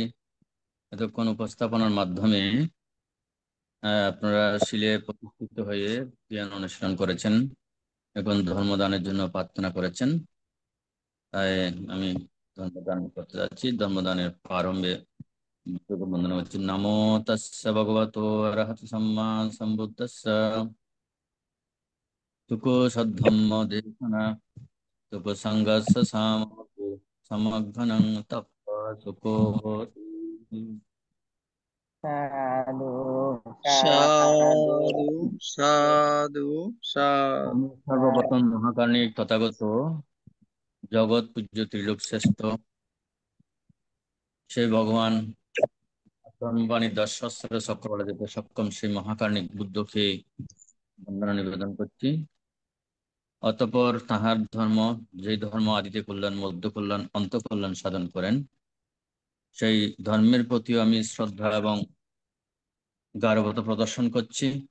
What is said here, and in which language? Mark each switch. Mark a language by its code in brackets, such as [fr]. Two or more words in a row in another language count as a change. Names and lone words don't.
[bn] এতক্ষণ উপস্থাপনার মাধ্যমে আপনারা শিলে প্রতিষ্ঠিত হয়ে জ্ঞান অনুশীলন করেছেন এবং ধর্মদানের জন্য প্রার্থনা করেছেন। তাই আমি ধর্মদান করতে যাচ্ছি। ধর্মদানের প্রারম্ভে বন্দনা হচ্ছে [pi] নমো তস্য ভগবতো অরহত সম্মা সম্বুদ্ধস্য তুকো সদ্ধম্ম দেশনা তুকো সংঘস্য সমঘ্নং তপ্প সুকো। [bn] সাধু সাধু সাধু সাধু। সর্বপ্রথম মহাকার্ণিক তথাগত জগৎ পূজ্য ত্রিলোক শ্রেষ্ঠ সেই ভগবান ধর্মবাণী 10 সহস্র চক্রবালে যেতে সক্ষম সেই মহাকার্ণিক বুদ্ধকে বন্দনা নিবেদন করছি। অতঃপর তাহার ধর্ম, যে ধর্ম আদিতে কল্যাণ, মধ্য কল্যাণ, অন্ত কল্যাণ সাধন করেন, সেই ধর্মের প্রতিও আমি শ্রদ্ধা এবং গাঢ়তা প্রদর্শন করছি।